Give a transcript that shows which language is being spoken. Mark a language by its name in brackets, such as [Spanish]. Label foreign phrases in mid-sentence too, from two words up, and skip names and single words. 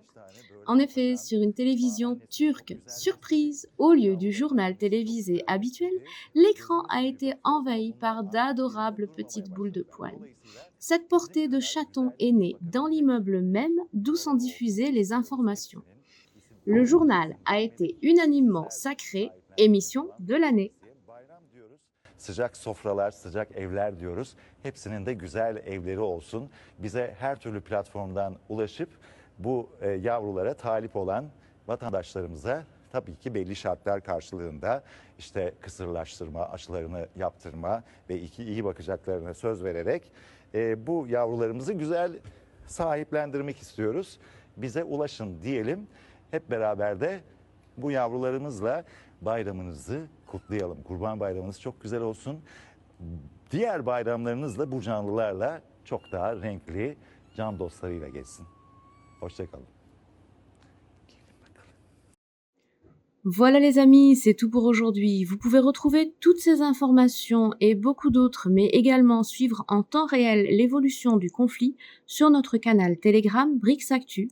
[French] En effet, sur une télévision turque, surprise, au lieu du journal télévisé habituel, l'écran a été envahi par d'adorables petites boules de poils. Cette portée de chatons est née dans l'immeuble même d'où sont diffusées les informations. Le journal a été unanimement sacré émission de l'année. [Turkish] Sıcak sofralar, sıcak evler diyoruz. Hepsinin de güzel evleri olsun. Bize her türlü platformdan ulaşıp bu yavrulara talip olan vatandaşlarımıza tabii ki belli şartlar karşılığında işte kısırlaştırma, aşılarını yaptırma ve iyi bakacaklarına söz vererek bu yavrularımızı güzel sahiplendirmek istiyoruz. Bize ulaşın diyelim. Hep beraber de bu yavrularımızla bayramınızı kutlayalım. Kurban Bayramınız çok güzel olsun. Diğer bayramlarınız da bu canlılarla çok daha renkli, can dostlarıyla geçsin. Hoşçakalın. [French] Voilà les amis, c'est tout pour aujourd'hui. Vous pouvez retrouver toutes ces informations et beaucoup d'autres, mais également suivre en temps réel l'évolution du conflit sur notre canal Telegram Brixactu.